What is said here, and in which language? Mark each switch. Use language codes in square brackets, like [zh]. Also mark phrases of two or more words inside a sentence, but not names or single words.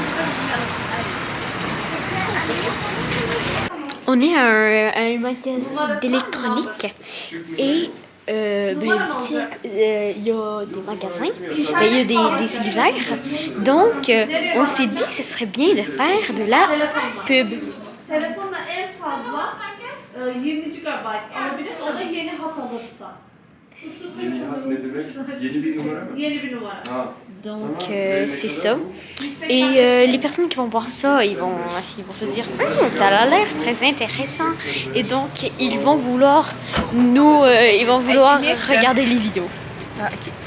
[fr] On est à un magasin d'électronique et il y a des magasins, mais il y a des cellulaires. Donc, on s'est dit que ce serait bien de faire de la pub. [tr] Telefonla en fazla 20 GB alabilir. O da yeni hat alırsa. Yeni hat ne demek? Yeni bir numara mı? Yeni bir numara. Ha. [fr] Donc, c'est ça. Et les personnes qui vont voir ça, ils vont se dire ça a l'air très intéressant. Et donc, ils vont vouloir regarder les vidéos. Ah, ok.